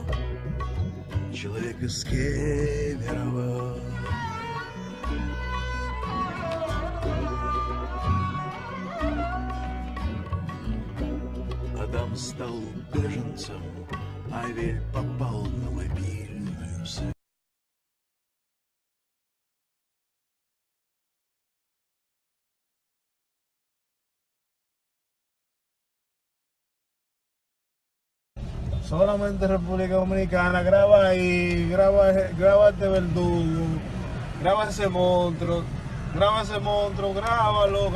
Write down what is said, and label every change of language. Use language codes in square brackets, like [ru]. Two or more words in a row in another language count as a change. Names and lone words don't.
[ru] Человек из Кемерово. Адам стал беженцем, Авель попал на мобильную связь. [es] Solamente República Dominicana, graba ahí, graba este verdugo, graba ese monstruo, grábalo.